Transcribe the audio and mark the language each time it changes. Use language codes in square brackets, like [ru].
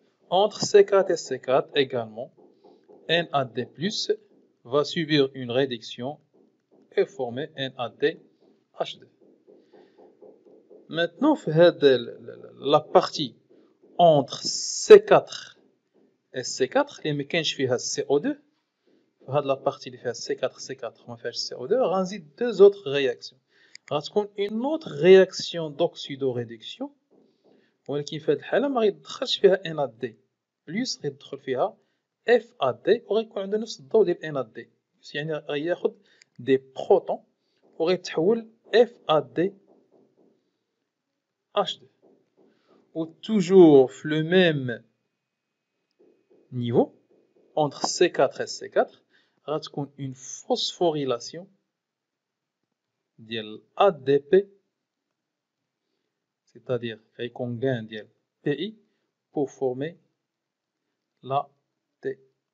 [fr] Entre C4 et C4 également, NAD+ va subir une réduction et former NADH2. Maintenant, la partie entre C4 et C4, [ar] اللي ما كاينش فيها CO2، [fr] هاد la partie [ar] اللي فيها C4 ما فيهاش CO2 غنزيد [fr] deux autres réactions. [ar] غتكون [fr] une autre réaction d'oxydo-réduction [ar] ولكن في هذه الحالة ما غيدخلش فيها NAD+، غيدخل فيها FAD وغيكون عنده نفس الضوء ديال NAD+، يعني غياخد دي بروتون وغيتحول FADH2. [fr] و toujours في le même niveau entre C4 et C4 غتكون une phosphorylation ديال ADP، c'est-à-dire [ar] غيكون [fr] gain ديال PI pour former l'ATP.